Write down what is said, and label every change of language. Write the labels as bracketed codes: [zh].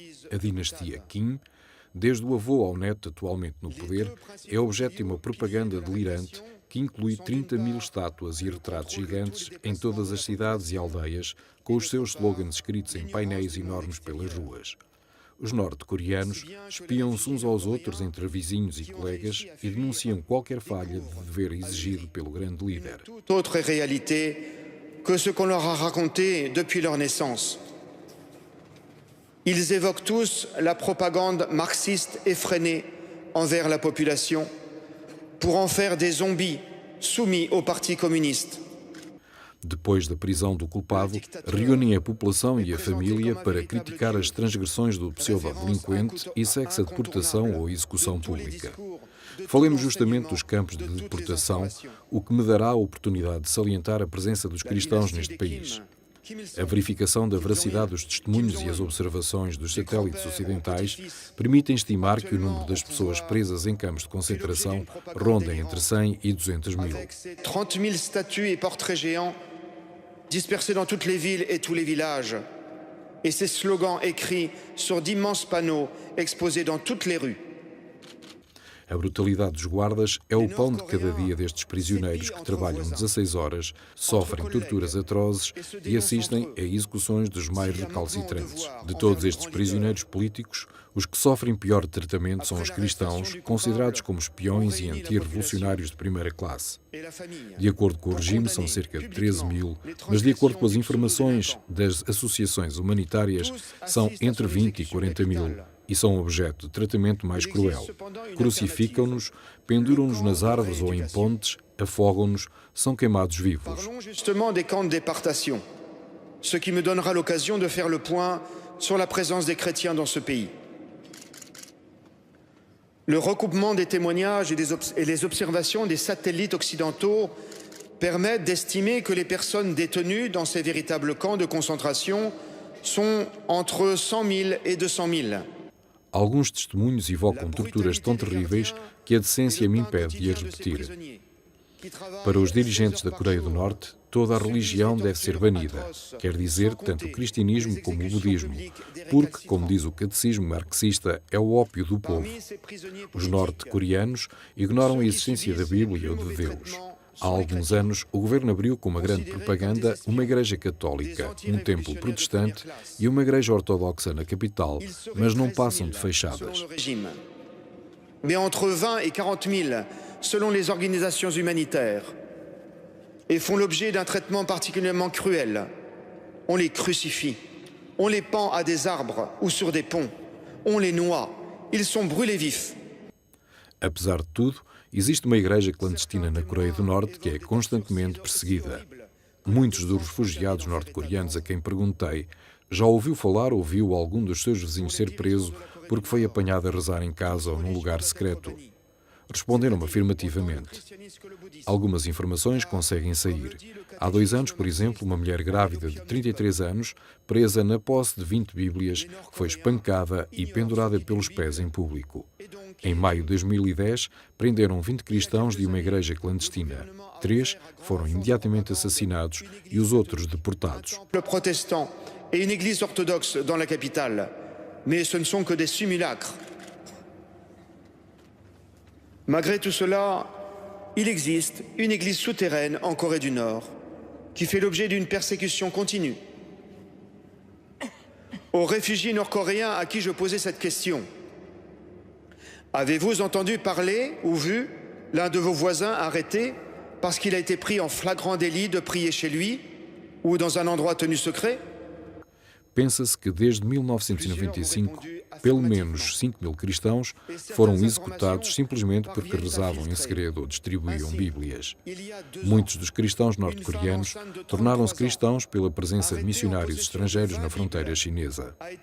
[pt] A dinastia Kim, desde o avô ao neto atualmente no poder, é objeto de uma propaganda delirante que inclui 30.000 estátuas e retratos gigantes em todas as cidades e aldeias, com os seus slogans escritos em painéis enormes pelas ruas. Os norte-coreanos espiam-se uns aos outros entre vizinhos e colegas e denunciam qualquer falha de dever exigido pelo grande líder. [fr] Toute autre réalité que ce qu'on leur a raconté depuis leur naissance. Ils évoquent tous la propagande marxiste effrénée envers la population pour en faire des zombies soumis au Parti communiste. [pt] Depois da prisão do culpado, reúnem a população e a família para criticar as transgressões do pseudo-delinquente e segue-se a deportação ou execução pública. Falemos justamente dos campos de deportação, o que me dará a oportunidade de salientar a presença dos cristãos neste país. A verificação da veracidade dos testemunhos e as observações dos satélites ocidentais permitem estimar que o número das pessoas presas em campos de concentração ronda entre 100 e 200 mil. [fr] 30.000 statues et portraits géants dispersés dans toutes les villes et tous les villages. Et ces slogans écrits sur d'immenses panneaux exposés dans toutes les rues. [pt] A brutalidade dos guardas é o pão de cada dia destes prisioneiros que trabalham 16 horas, sofrem torturas atrozes e assistem a execuções dos mais recalcitrantes. De todos estes prisioneiros políticos, os que sofrem pior tratamento são os cristãos, considerados como espiões e anti-revolucionários de primeira classe. De acordo com o regime, são cerca de 13.000, mas de acordo com as informações das associações humanitárias, são entre 20 e 40.000. E são objeto de tratamento mais cruel. Crucificam-nos, penduram-nos nas árvores ou em pontes, afogam-nos, são queimados vivos. [fr] Parlons justement des camps de déportation, ce qui me donnera l'occasion de faire le point sur la présence des chrétiens dans ce pays. Le recoupement des témoignages et les observations des satellites occidentaux permettent d'estimer que les personnes détenues dans ces véritables camps de concentration sont entre 100 000 et 200 000. [pt] Alguns testemunhos evocam torturas tão terríveis que a decência me impede de as repetir. Para os dirigentes da Coreia do Norte, toda a religião deve ser banida, quer dizer, tanto o cristianismo como o budismo, porque, como diz o catecismo marxista, é o ópio do povo. Os norte-coreanos ignoram a existência da Bíblia ou de Deus. Há alguns anos, o governo abriu com uma grande propaganda uma igreja católica, um templo protestante e uma igreja ortodoxa na capital, mas não passam de fachadas. [fr] Mais entre 20 et 40 000 selon les organisations humanitaires et font l'objet d'un traitement particulièrement cruel. On les crucifie, on les pend à des arbres ou sur des ponts, on les noie, ils sont brûlés vifs. [pt] Apesar de tudo, existe uma igreja clandestina na Coreia do Norte que é constantemente perseguida. Muitos dos refugiados norte-coreanos a quem perguntei já ouviu falar ou viu algum dos seus vizinhos ser preso porque foi apanhado a rezar em casa ou num lugar secreto. responderam afirmativamente. Algumas informações conseguem sair. Há 2 anos, por exemplo, uma mulher grávida de 33 anos, presa na posse de 20 Bíblias, foi espancada e pendurada pelos pés em público. Em maio de 2010, prenderam 20 cristãos de uma igreja clandestina. 3 foram imediatamente assassinados e os outros deportados. [fr] Protestant et une église orthodoxe dans la capitale, mais ce ne sont que des simulacres. Malgré tout cela, il existe une église souterraine en Corée du Nord qui fait l'objet d'une persécution continue. Aux réfugiés nord-coréens à qui je posais cette question, avez-vous entendu parler ou vu l'un de vos voisins arrêté parce qu'il a été pris en flagrant délit de prier chez lui ou dans un endroit tenu secret? [pt] Pensa-se que desde 1995, pelo menos 5.000 cristãos foram executados simplesmente porque rezavam em segredo ou distribuíam Bíblias. Muitos dos cristãos norte-coreanos tornaram-se cristãos pela presença de missionários estrangeiros na fronteira chinesa.